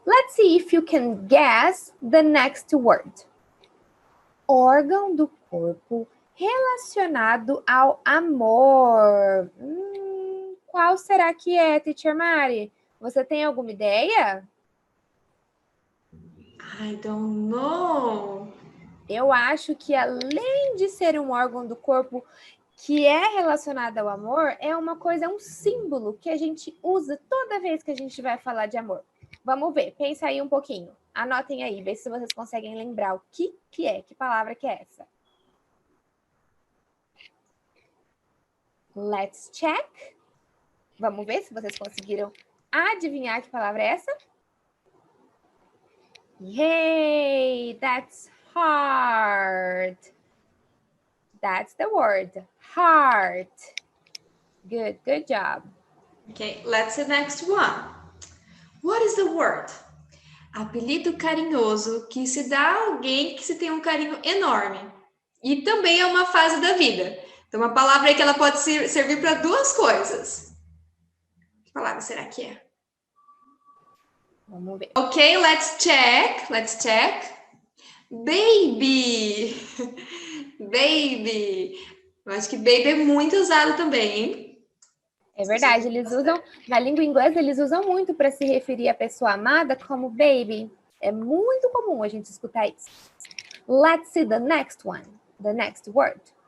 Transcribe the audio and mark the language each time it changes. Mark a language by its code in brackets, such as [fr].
[en] Let's see if you can guess the next word. [pt] Órgão do corpo relacionado ao amor. Qual será que é, teacher Mari? Você tem alguma ideia? [en] I don't know. [pt] Eu acho que além de ser um órgão do corpo que é relacionado ao amor, é uma coisa, é um símbolo que a gente usa toda vez que a gente vai falar de amor. Vamos ver, pensa aí um pouquinho. Anotem aí, vê se vocês conseguem lembrar o que é, que palavra que é essa. [en] Let's check. [pt] Vamos ver se vocês conseguiram adivinhar que palavra é essa? [en] Yay, that's heart. That's the word, heart. Good job. Okay, let's see the next one. What is the word? [pt] Apelido carinhoso que se dá a alguém que se tem um carinho enorme. E também é uma fase da vida. Então, uma palavra aí que ela pode servir para duas coisas. Que palavra será que é? Vamos ver. [en] Ok, let's check. Let's check. Baby. Baby. [pt] Eu acho que baby é muito usado também, hein? É verdade, eles usam, na língua inglesa, eles usam muito para se referir à pessoa amada como baby. É muito comum a gente escutar isso. [en] Let's see the next one, the next word.